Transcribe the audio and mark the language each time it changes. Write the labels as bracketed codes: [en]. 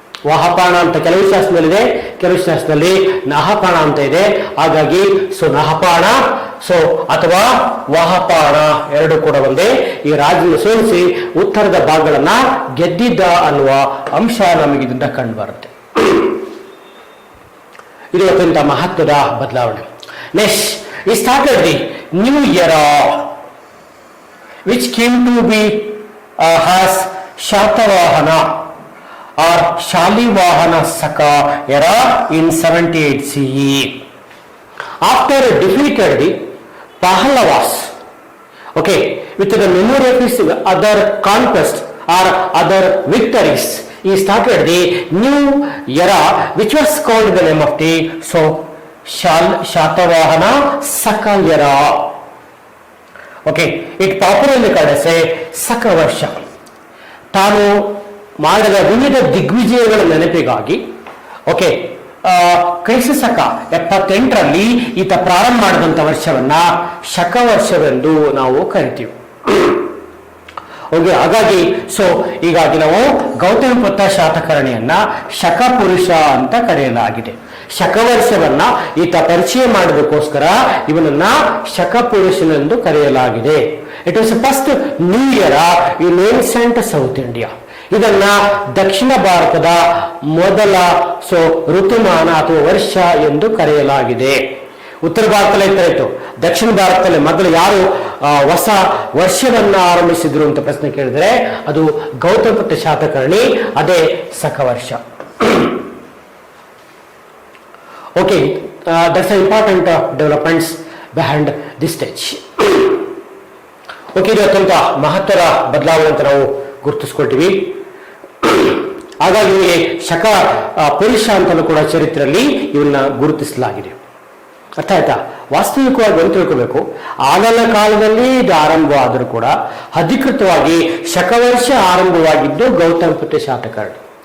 [kn] ವಹಾಪಾಣ ಅಂತ ಕೆಲವು ಶಾಸ್ತ್ರದಲ್ಲಿದೆ, ಕೆಲವು ಶಾಸ್ತ್ರದಲ್ಲಿ ನಹಪಾಣ ಅಂತ ಇದೆ. ಹಾಗಾಗಿ ನಹಪಾಣ ಅಥವಾ ವಹಾಪಾಣ ಎರಡು ಕೂಡ ಒಂದೇ. ಈ ರಾಜನ ಸೋಲಿಸಿ ಉತ್ತರದ ಭಾಗಗಳನ್ನ ಗೆದ್ದಿದ್ದ ಅನ್ನುವ ಅಂಶ ನಮಗೆ ಇದರಿಂದ ಕಂಡು ಬರುತ್ತೆ. ಇದು ಅತ್ಯಂತ ಮಹತ್ವದ ಬದಲಾವಣೆ. [en] Next, he started the new era which came to be as Shatavahana or Shalivahana Saka era in 78 CE. After defeated the Pahallavas, okay, with the memory of his other conquests or other victories, he started the new era which was called the name of the Shatavahana Saka era. Okay, it popularly called as a Shakavarsha. [kn] ತಾನು ಮಾಡಿದ ವಿವಿಧ ದಿಗ್ವಿಜಯಗಳ ನೆನಪಿಗಾಗಿ okay ಕ್ರಿಸ್ತ ಶಕ 78ರಲ್ಲಿ ಈತ ಪ್ರಾರಂಭ ಮಾಡಿದಂಥ ವರ್ಷವನ್ನ ಶಕವರ್ಷವೆಂದು ನಾವು ಕರಿತೀವಿ. ಓಕೆ, ಹಾಗಾಗಿ ಹೀಗಾಗಿ ನಾವು ಗೌತಮಿಪುತ್ರ ಶಾತಕರ್ಣಿಯನ್ನ ಶಕಪುರುಷ ಅಂತ ಕರೆಯಲಾಗಿದೆ. ಶಕವರ್ಷವನ್ನ ಈತ ಪರಿಚಯ ಮಾಡೋದಕ್ಕೋಸ್ಕರ ಇವನನ್ನ ಶಕಪುರುಷನೆಂದು ಕರೆಯಲಾಗಿದೆ. [en] It was first new year in ancient South India. [kn] ಇದನ್ನ ದಕ್ಷಿಣ ಭಾರತದ ಮೊದಲ ಋತುಮಾನ ಅಥವಾ ವರ್ಷ ಎಂದು ಕರೆಯಲಾಗಿದೆ. ಉತ್ತರ ಭಾರತದಲ್ಲೇ ಇತ್ತು, ದಕ್ಷಿಣ ಭಾರತದಲ್ಲಿ ಮೊದಲು ಯಾರು ಹೊಸ ವರ್ಷವನ್ನ ಆರಂಭಿಸಿದ್ರು ಅಂತ ಪ್ರಶ್ನೆ ಕೇಳಿದ್ರೆ ಅದು ಗೌತಮಿಪುತ್ರ ಶಾತಕರ್ಣಿ, ಅದೇ ಶಕವರ್ಷ. [en] Okay, that's an important developments behind this stage. [kn] Okay, ಇದು ಅತ್ಯಂತ ಮಹತ್ವದ ಬದಲಾವಣೆ ಅಂತ ನಾವು ಗುರುತಿಸ್ಕೊಳ್ತೀವಿ. ಹಾಗಾಗಿ ಇವನಿಗೆ ಶಕ ಪುರುಷ ಅಂತಲೂ ಕೂಡ ಚರಿತ್ರೆಯಲ್ಲಿ ಇವನ್ನ ಗುರುತಿಸಲಾಗಿದೆ. ಅರ್ಥ ಆಯ್ತಾ? ವಾಸ್ತವಿಕವಾಗಿ ಒಂದು ತಿಳ್ಕೋಬೇಕು, ಆಗಲ ಕಾಲದಲ್ಲಿ ಇದು ಆರಂಭವಾದರೂ ಕೂಡ ಅಧಿಕೃತವಾಗಿ ಶಕವರ್ಷ ಆರಂಭವಾಗಿದ್ದು ಗೌತಮಿಪುತ್ರ ಶಾತಕರ್ಣಿ.